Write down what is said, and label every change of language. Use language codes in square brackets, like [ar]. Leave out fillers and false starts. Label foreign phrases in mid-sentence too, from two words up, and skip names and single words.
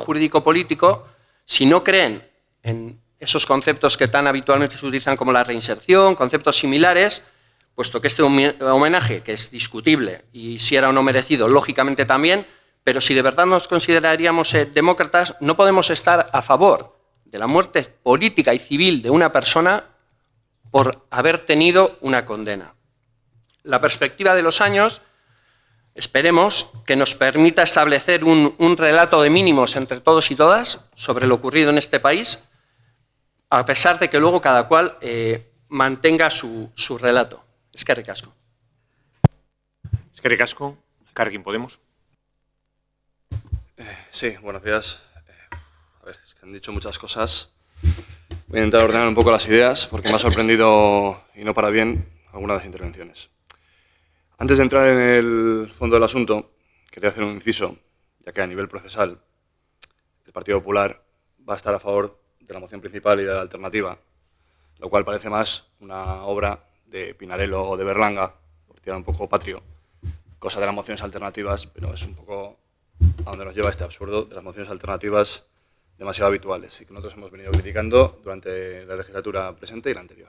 [es] jurídico político, si no creen en esos conceptos que tan habitualmente se utilizan como la reinserción, conceptos similares, puesto que este homenaje, que es discutible y si era o no merecido, lógicamente también, pero si de verdad nos consideraríamos demócratas, no podemos estar a favor de la muerte política y civil de una persona por haber tenido una condena. La perspectiva de los años, esperemos que nos permita establecer un relato de mínimos entre todos y todas sobre lo ocurrido en este país, a pesar de que luego cada cual mantenga su relato. [eu] Eskerrik asko. Eskerrik asko. Elkarrekin Podemos. [es] Sí, buenos días. A ver, es que han dicho muchas cosas. Voy a intentar ordenar un poco las ideas porque me ha sorprendido, y no para bien, algunas de las intervenciones. Antes de entrar en el fondo del asunto, quería hacer un inciso, ya que a nivel procesal el Partido Popular va a estar a favor de la moción principal y de la alternativa, lo cual parece más una obra de Pinarello o de Berlanga, por tirar un poco patrio, cosa de las mociones alternativas, pero es un poco a donde nos lleva este absurdo de las mociones alternativas demasiado habituales y que nosotros hemos venido criticando durante la legislatura presente y la anterior.